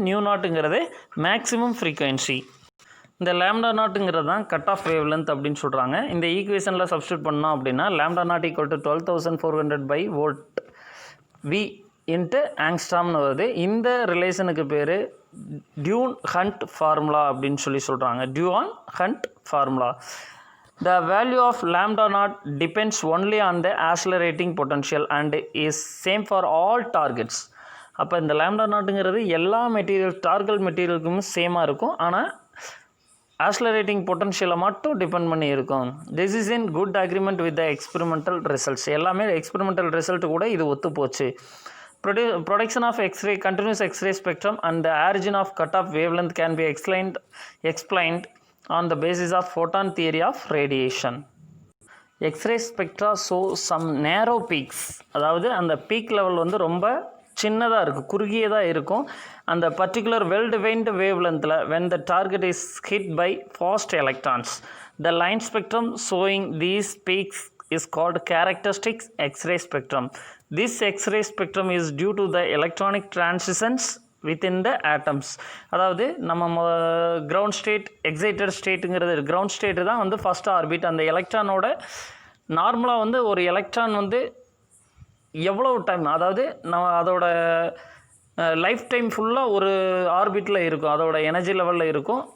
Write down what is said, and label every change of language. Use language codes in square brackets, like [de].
[ta] New நாட்டுங்கிறது maximum frequency. இந்த lambda நாட்டுங்கிறது தான் cut off wavelength அப்படின்னு சொல்கிறாங்க. இந்த ஈக்குவேஷனில் சப்ஸ்டியூட் பண்ணோம் அப்படின்னா lambda not equal to 12,400 by volt V into ஆங்ஸ்ட்ராம்னு வருது. இந்த ரிலேஷனுக்கு பேர் டியூன் ஹண்ட் ஃபார்முலா அப்படின்னு சொல்கிறாங்க. Tune hunt formula. [en] The value of lambda naught depends only on the accelerating potential and is same for all targets. [ta] அப்போ இந்த lambda நாட்டுங்கிறது எல்லா target மெட்டீரியலுக்கும் சேமாக இருக்கும். ஆனால் ஆக்ஸலரேட்டிங் பொட்டன்ஷியலை மட்டும் டிபெண்ட் பண்ணி இருக்கும். [en] This is in good agreement with the experimental results. [ta] எல்லாமே எக்ஸ்பெரிமெண்டல் ரிசல்ட் கூட இது ஒத்து போச்சு. [en] Production of X-ray, continuous X-ray spectrum and the origin of cutoff wavelength can be explained on the basis of photon theory of radiation. X-ray spectra show some narrow peaks. [ta] அதாவது அந்த peak level வந்து ரொம்ப சின்னதாக இருக்கும், குறுகியதாக இருக்கும். அந்த particular well defined wave லென்த்தில் [en] when the target is hit by fast electrons. The line spectrum showing these peaks is called characteristic X-ray spectrum. This X-ray spectrum is due to the electronic transitions within the atoms. [ta] அதாவது நம்ம ground state excited ஸ்டேட்டுங்கிறது ground state தான் வந்து first orbit. அந்த எலக்ட்ரானோட நார்மலாக வந்து ஒரு electron வந்து எவ்வளோ டைம், அதாவது நம்ம அதோட லைஃப் டைம் ஃபுல்லாக ஒரு ஆர்பிட்டில் இருக்கும், அதோட எனர்ஜி லெவலில் இருக்கும்.